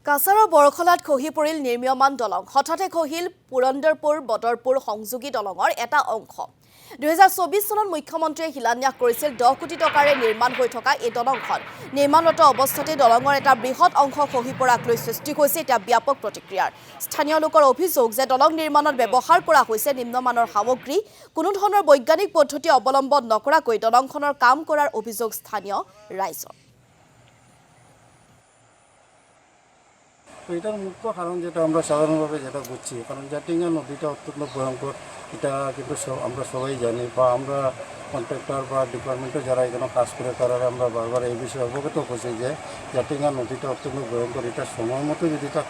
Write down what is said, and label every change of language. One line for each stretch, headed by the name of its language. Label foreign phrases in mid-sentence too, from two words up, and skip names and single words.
Assamese: কাছাৰৰ বৰখলাত খহি পৰিল নিৰ্মীয়মান দলং হঠাতে খহিল পুৰন্দৰপুৰ বদৰপুৰ সংযোগী দলঙৰ এটা অংশ 2024 চনত মুখ্যমন্ত্ৰীয়ে শিলান্যাস কৰিছিল 10 কোটি টকাৰে নিৰ্মাণ হৈ থকা এই দলংখন নিৰ্মাণৰত অৱস্থাতে দলঙৰ এটা বৃহৎ অংশ খহি পৰাক লৈ সৃষ্টি হৈছে এটা ব্যাপক প্ৰতিক্ৰিয়াৰ স্থানীয় লোকৰ অভিযোগ যে দলং নিৰ্মাণত ব্যৱহাৰ কৰা হৈছে নিম্নমানৰ সামগ্ৰী কোনো ধৰণৰ বৈজ্ঞানিক পদ্ধতি অৱলম্বন নকৰাকৈ দলংখনৰ কাম কৰাৰ অভিযোগ স্থানীয় ৰাইজৰ
Bangla: এটার মুখ্য কারণ যেটা আমরা সাধারণভাবে যেটা বুঝছি কারণ জাটিঙ্গা নদীটা অত্যন্ত ভয়ঙ্কর এটা কিন্তু আমরা সবাই জানি বা আমরা কন্ট্রাক্টর বা ডিপার্টমেন্টে যারা এখানে কাজ করে তারা আমরা বারবার এই বিষয়ে অবগত করছি যে জাটিঙ্গা নদীটা অত্যন্ত ভয়ঙ্কর এটা সময় মতো যদি তার